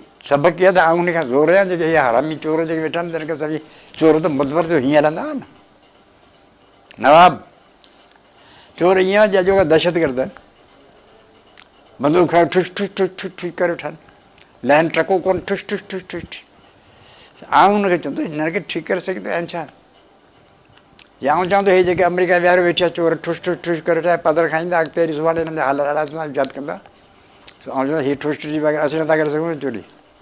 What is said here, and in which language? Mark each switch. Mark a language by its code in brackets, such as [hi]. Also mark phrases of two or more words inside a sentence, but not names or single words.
[sd] सबक़ इहा त आउं उन खां ज़ोर आहियां, जेके इहे हरामी चोर जेके वेठा आहिनि तिन खे सभई चोर त मुतबर जो हीअं हलंदा हुआ न। नवाब चोर ईअं आहे जो दहशत गर्द आहिनि, बंदूक खयो ठुस ठुस ठुस ठुस ठुस करे वठनि, लहनि टको कोन, ठुस ठुस ठुस ठुस। आउं हुनखे चवंदो हिनखे ठीकु करे सघंदो आहिनि छा? या आउं चवां थो हे जेके अमेरिका विहारे वेठा चोर ठुस ठुस ठुस करे वेठा पधर खाईंदा अॻिते सुभाणे हिननि जा हाल अहिड़ा थींदा यादि कंदा ऐं चवंदा हीअ ठुस ठुस वग़ैरह असीं नथा करे सघूं चोरी